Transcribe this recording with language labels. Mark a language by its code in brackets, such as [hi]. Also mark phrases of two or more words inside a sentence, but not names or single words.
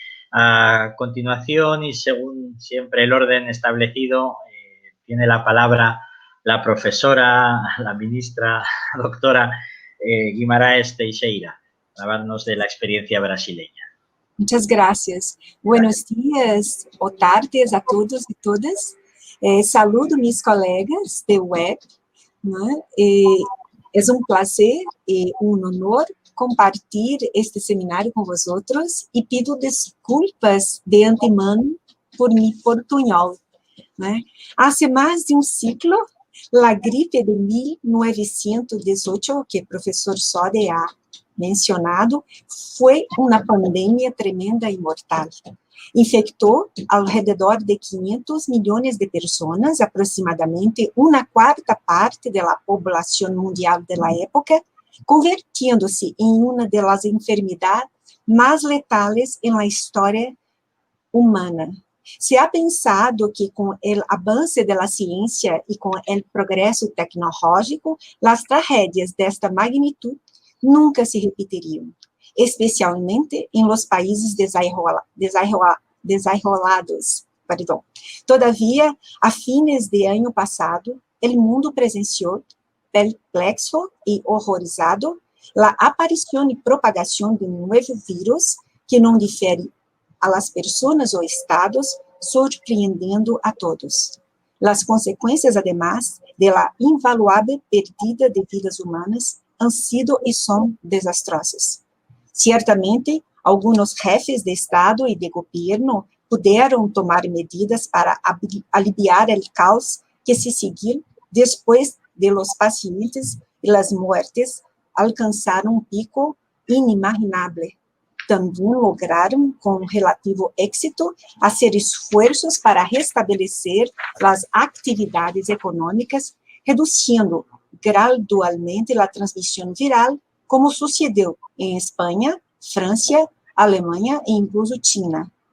[es] A continuación, y según siempre el orden establecido, tiene la palabra la profesora, la ministra, doctora Guimarães Teixeira, para hablarnos de la experiencia brasileña. Muchas gracias. Buenos días o tardes a todos y todas. [pt] Saludo meus colegas de web, né? É um prazer e um honor compartilhar este seminário com vosotros e pido desculpas [es] de antemano por mi [pt] portunhol, né? Há mais de um ciclo, a gripe de 1918, que o professor Sode [es] ha mencionado, [pt] foi uma pandemia tremenda e mortal. Infectou ao redor de 500 milhões de pessoas, aproximadamente uma quarta parte da população mundial da época, convirtiendo-se em uma das enfermidades mais letais na história humana. [es] Se ha pensado [pt] que com o avanço da ciência e com o progresso tecnológico, as tragédias desta magnitude nunca se repeteriam, [es] especialmente em los países desarrollados. [pt] Todavia, a fines de ano passado, o mundo presenciou, perplexo e horrorizado, a aparição e propagação de um novo vírus que não difere [es] a las personas [pt] ou estados, surpreendendo a todos. As consequências, [es] además, de la invaluável perdida de vidas humanas han sido [pt] e são desastrosas. Certamente, alguns jefes de Estado e de governo puderam tomar medidas para aliviar o caos que se seguiu depois [es] de los pacientes [pt] e [es] las muertes [pt] alcançaram um pico inimaginável. Também lograram, com relativo êxito, fazer esforços para restabelecer as atividades econômicas, reduzindo gradualmente a transmissão viral, como sucedeu em Espanha, França, Alemanha e incluso China.